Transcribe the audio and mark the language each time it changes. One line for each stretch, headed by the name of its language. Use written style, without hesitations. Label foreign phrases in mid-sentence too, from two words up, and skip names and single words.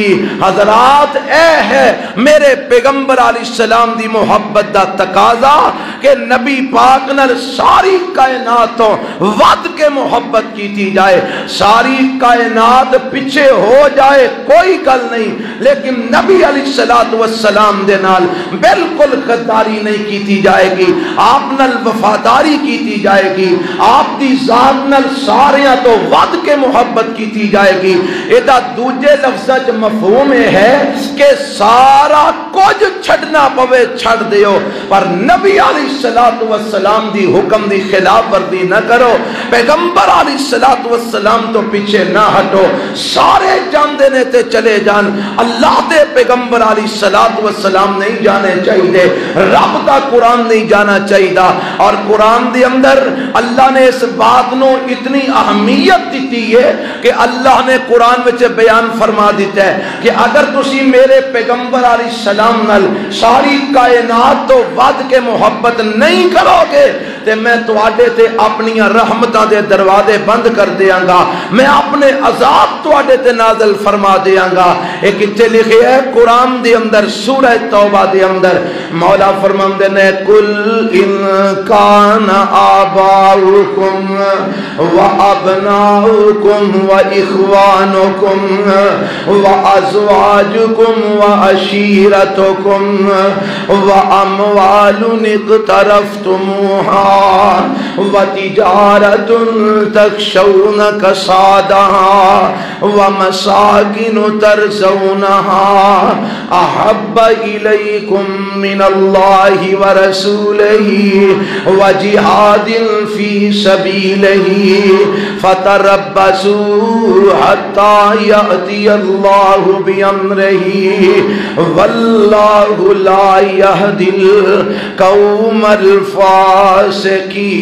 Punjabi: حضرات اے ہے میرے پیغمبر علیہ السلام دی محبت دا تقاضا کہ نبی پاک نال ساری کائناتوں ود کے محبت کیتی جائے، ساری کائنات پیچھے ہو جائے کوئی گل نہیں، لیکن نبی علیہ السلام دے نال بالکل غداری نہیں کیتی جائے گی، آپ نال وفاداری کیتی جائے گی، آپ دی ذات نال ساریاں تو ود کے محبت کیتی جائے گی۔ ایدہ دوجے لفظہ جو مفہوم ہے کہ سارا کچھ چھڑنا پوے چھڑ دیو، پر نبی علیہ السلام دی حکم دی خلاف ورزی نہ کرو، پیغمبر علیہ السلام تو پیچھے نہ ہٹو، سارے جاندے نے تے چلے جان، اللہ دے پیغمبر علیہ السلام نہیں جانے چاہیے، رب دا قرآن نہیں جانا چاہیے۔ اور قرآن دے اندر اللہ نے اس بات نو اتنی اہمیت دیتی ہے کہ اللہ نے قرآن وچ بیان فرما دیتا ہے کہ اگر تسی میرے پیغمبر علیہ السلام نال ساری کائنات تو ود کے محبت نہیں کرو گے تے میں تواڈے تے اپنی رحمتاں دے دروازے بند کر دیاں گا، میں اپنے عذاب تواڈے تے نازل فرما دیاں گا۔ ایک اتنے لکھے ہے قرآن دے اندر سورہ توبہ دے اندر مولا فرماندے نے
Arabic: کل ان کان آباؤکم و ابناؤکم و اخوانکم و ازواجکم و عشیرتکم و اموال اقترفتموها و تجارت تخشون کسادها و مساکن ترزونها احب الیکم من اللہ و رسولہ و جہاد فی سبیلہ فتربصوا حتی یأتی اللہ بامرہ واللہ لا یہدی القوم الفاسقین۔